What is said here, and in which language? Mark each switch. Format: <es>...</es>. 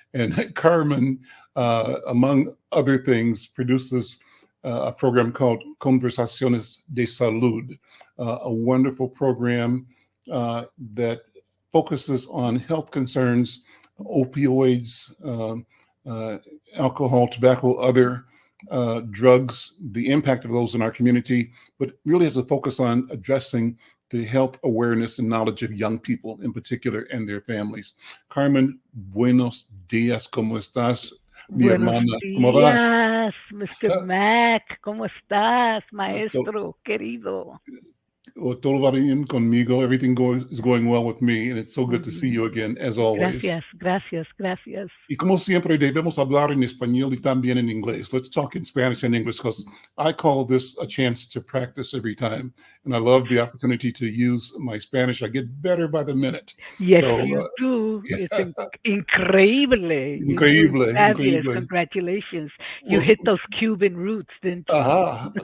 <en>And Carmen, among other things, produces a program called Conversaciones de Salud, a wonderful program that focuses on health concerns, opioids, alcohol, tobacco, other drugs, the impact of those in our community, but really has a focus on addressing the health awareness and knowledge of young people in particular and their families.</en> <es>Carmen, buenos días, ¿cómo estás? Mi Buenos hermana, ¿cómo va? días, Mr. Mac. ¿Cómo estás, maestro querido? Todo va bien conmigo.</es> <en>Everything is going well with me, and it's so good to see you again, as always.</en> <es>Gracias. Y como siempre, debemos hablar en español y también en inglés.</es> <en>Let's talk in Spanish and English because I call this a chance to practice every time. And I love the opportunity to use my Spanish. I get better by the minute. Yes, you do. It's increíble.</en> <es>Increíble.</es> <en>Congratulations. You hit those Cuban roots, didn't you?</en>